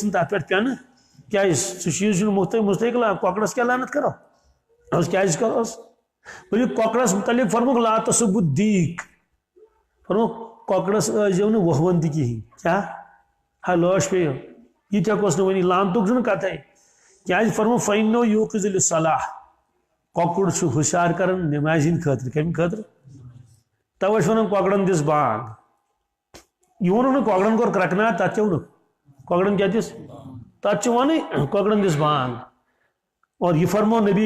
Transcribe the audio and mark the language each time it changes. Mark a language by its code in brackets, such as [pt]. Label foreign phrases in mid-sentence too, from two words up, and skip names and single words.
[ks] نہٕ تتھ پٮ۪ٹھ پٮ۪نہٕ کیٛازِ سُہ چیٖز چھُنہٕ مستحق کۄکرس کیٛاہ لعنت کرو کیٛازِ کروس بٔلۍ کۄکرس متعلق فرموکھ [ar] لا تسبُّ [ks] فرموکھ کۄکرس ٲسۍزیو نہٕ وۄہوان تہِ کِہیٖنۍ کیٛاہ ہا لٲش پیٚیو یہ تہِ ہٮ۪کوس نہٕ ؤنِتھ لعنتُک چھُنہٕ کتھے کیٛازِ فرموکھ [ar] فإنه يوقظ للصلاة [ks] کۄکُر چھُ ہوشیار کران نمازِ ہٕنٛدِ خٲطرٕ کمہِ خٲطرٕ توے چھِ ونان کۄکرن دِس بانگ یہ ووٚنُکھ نہٕ کۄکرن کوٚر کرٛکناٹ تتھ کیٛاہ ووٚنُکھ کۄکرن کیٛاہ دِس تتھ چھِ ونٕنۍ کۄکرن دِس بانگ اور یہ فرمو نبی